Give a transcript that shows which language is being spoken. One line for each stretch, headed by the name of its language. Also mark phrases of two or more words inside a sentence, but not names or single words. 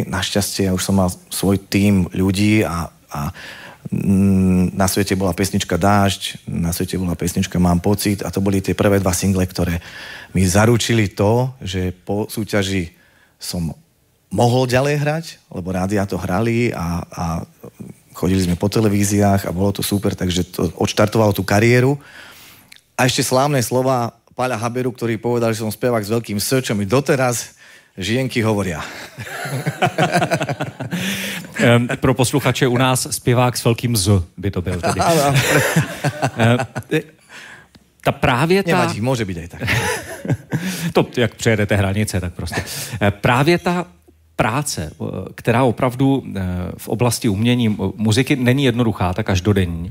Slovak: Našťastie ja už som mal svoj tím ľudí a na svete bola pesnička Dážď, na svete bola pesnička Mám pocit a to boli tie prvé 2 single, ktoré mi zaručili to, že po súťaži som mohol ďalej hrať, lebo rádia to hrali a chodili sme po televíziách a bolo to super, takže to odštartovalo tú kariéru. A ešte slávne slova Paľa Haberu, ktorý povedal, že som spevák s veľkým S, čo mi doteraz žienky hovoria.
Czech: Pro posluchače u nás zpěvák s velkým Z by to byl tedy.
Slovak: Nevadí, môže byť aj tak.
Czech: To, jak přejedete hranice, tak prostě. Právě ta práce, která opravdu v oblasti umění muziky není jednoduchá, tak každodenní.